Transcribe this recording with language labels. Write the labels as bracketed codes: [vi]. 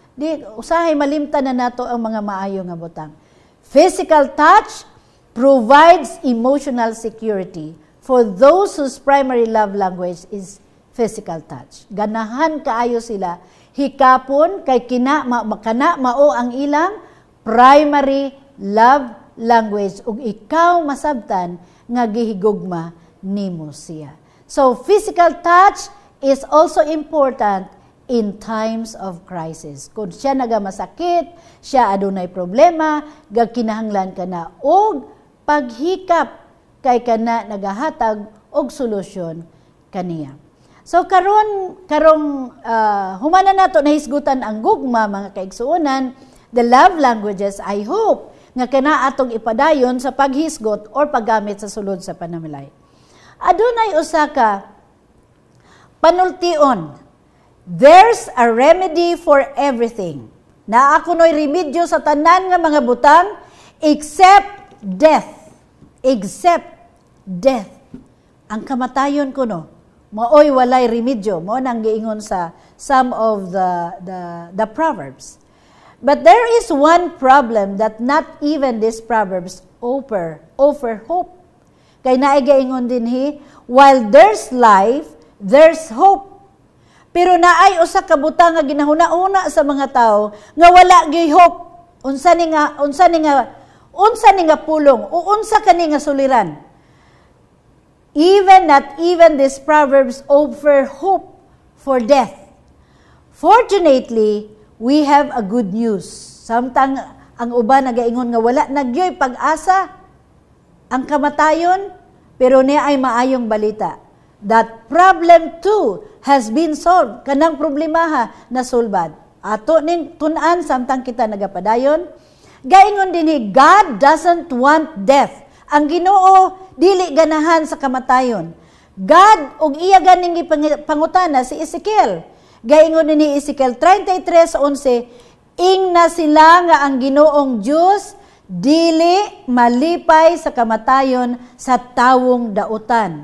[ceb] Di usahay malimtan na nato ang mga maayo nga butang. [en] Physical touch provides emotional security for those whose primary love language is physical touch. [ceb] Ganahan kaayo sila hikapon kay kana mao ang ilang primary love language ug ikaw masabtan nga gihigugma nimo siya. [en] So physical touch is also important in times of crisis. [ceb] Kung siya nagamasakit, siya adunay problema, gagkinahanglan kana og paghikap kay kana nagahatag og solusyon kaniya. So karong humana nato nahisgutan ang gugma mga kaigsuonan, [en] the love languages, [ceb] I hope nga kana atong ipadayon sa paghisgot or paggamit sa sulod sa panamilay. Adunay usa ka panultion. [en] There's a remedy for everything. [ceb] Na ako no'y remedyo sa tanan nga mga butang except death. [en] Except death. [ceb] Ang kamatayon ko no, maoy walay remedyo. Mo nang giingon sa [en] some of the Proverbs. But there is one problem that not even these Proverbs offer hope. [ceb] Kay naigaingon din [en] while there's life, there's hope. [ceb] Pero naay usa ka butang nga ginahuna-una sa mga tao nga wala gyud hope. Unsa ni nga pulong o unsa kani nga suliran. [en] Not even these Proverbs offer hope for death. Fortunately, we have a good news. [ceb] Samtang ang uban nagaingon nga wala nagyoy pag-asa ang kamatayon, pero niya ay maayong balita. [en] That problem too has been solved. [ceb] Kanang problemaha na sulbad. Ato ning tun-an samtang kita nagapadayon. Gaingon din [en] God doesn't want death. [ceb] Ang Ginoo dili ganahan sa kamatayon. God og iya ganing pangutana si Ezekiel. Gaingon ni Ezekiel 33:11, ingna sila nga ang Ginoong Dios dili malipay sa kamatayon sa tawong dautan.